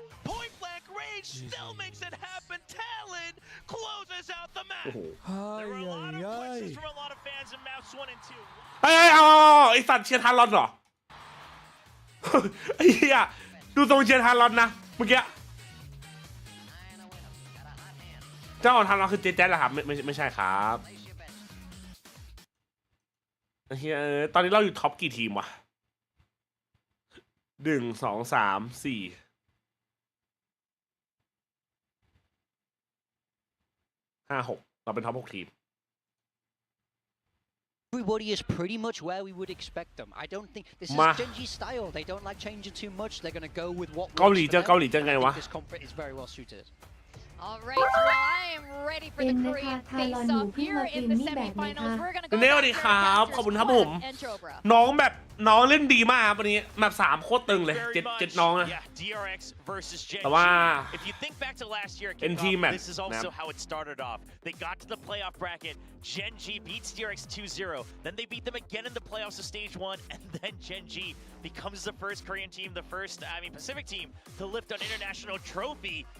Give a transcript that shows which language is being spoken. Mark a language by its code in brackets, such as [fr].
[en] Point blank range still makes it happen. Talon closes out the match. There were a lot of questions from a lot of fans in maps 1 and 2. [th] เฮ้ยไอ้สัตว์เชียร์ทารอนเหรอไอ้เหี้ยดูทรงเชียร์ทารอนนะเมื่อกี้เจ้าของทารอนคือJJazเหรอครับไม่ใช่ครับไอ้เหี้ยตอนนี้เราอยู่ท็อปกี่ทีมวะ1 2 3 4 5 6เราเป็นท็อป6ทีม [en] Everybody is pretty much where we would expect them. I don't think this is Genji style. They don't like changing too much. They're going to go with what. [th] เกาหลีเจอไงวะ [en] This comfort is very well suited. All right, well, I am ready for the Korean face-off here in the semifinals. We're gonna go back to Gastopup and Chobra. [th] น้องแบบน้องเล่นดีมากวันนี้แบบ3โคตรตึงเลย7น้องอะ [en] DRX versus GENG. [th] แต่ว่า [en] If you think back to last year, this is also how it started off. They got to the playoff bracket. GENG beats DRX 2-0. Then they beat them again in the playoffs of stage 1, and then GENG becomes the first Korean team, the first, Pacific team to lift an international trophy.